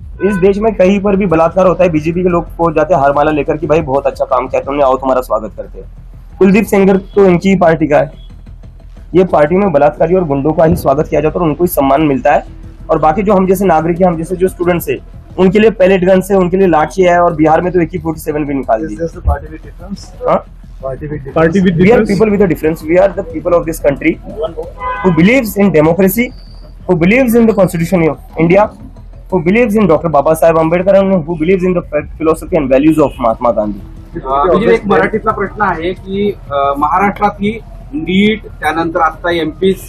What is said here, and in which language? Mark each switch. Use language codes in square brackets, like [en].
[hi] इस देश में कहीं पर भी बलात्कार होता है, बीजेपी के लोग पहुंच जाते हैं हारमाला लेकर कि भाई बहुत अच्छा काम किया तुमने, आओ तुम्हारा स्वागत करते हैं। कुलदीप सेंगर तो इनकी ही पार्टी का है। ये पार्टी में बलात्कारी और गुंडों का ही स्वागत किया जाता है और उनको ही सम्मान मिलता है, और बाकी जो हम जैसे नागरिक है, हम जैसे जो स्टूडेंट्स है, उनके लिए पैलेट गन है, उनके लिए लाठी है, और बिहार में तो AK-47 भी निकाल दी। [en] Party with We are difference? people with a difference. We are the people of this country who believes in democracy, who believes in the Constitution of India, who believes in Dr. Babasaheb Ambedkar, and who believes in the philosophy and values of Mahatma Gandhi. [mr] एक मराठीतला प्रश्न आहे की महाराष्ट्रातली नीट, त्यानंतर आता MPSC